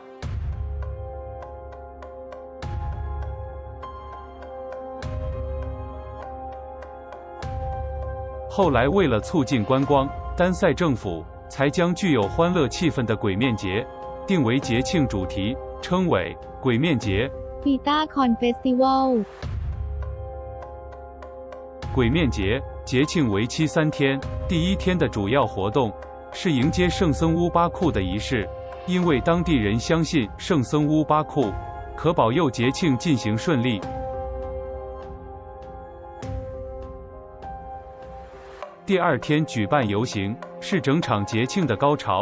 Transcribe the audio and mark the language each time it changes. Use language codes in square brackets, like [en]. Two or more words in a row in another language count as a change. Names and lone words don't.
[zh] 后来为了促进观光，丹赛政府才将具有欢乐气氛的鬼面节定为节庆主题，称为鬼面节。 ปีตาคอนเฟสติวัล 鬼面节节庆为期3天，第1天的主要活动是迎接圣僧乌巴库的仪式，因为当地人相信圣僧乌巴库可保佑节庆进行顺利。第2天举办游行，是整场节庆的高潮。